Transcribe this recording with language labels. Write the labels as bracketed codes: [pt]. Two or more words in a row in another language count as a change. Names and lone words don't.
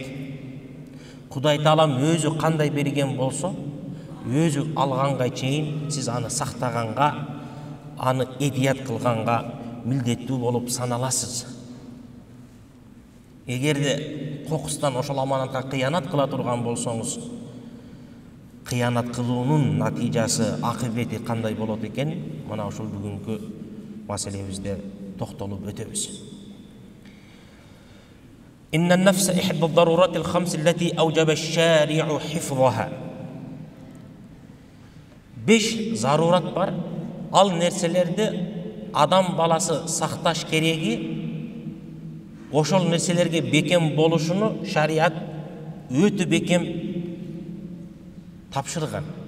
[ky] Кудай Таалам өзү кандай берген болсо, өзү алганга чейин сиз аны сактаганга, аны эдият кылганга милдеттүү болуп саналасыз. Эгерде кокустан ошол аманатка кыянат кыла турган болсоңуз, кыянат кылуунун натыйжасы, акыбети кандай болот экен, мына ушул бүгүнкү маселебизде токтолуп өтөбүз. [ar] إن النفس إحدى الضرورات الخمس التي أوجب الشارع حفظها. [ky] Беш зарурат бар. Ал нерселерди адам баласы сакташ кереги, ошол нерселерге бекем болушуну шариат өтө бекем тапшырган.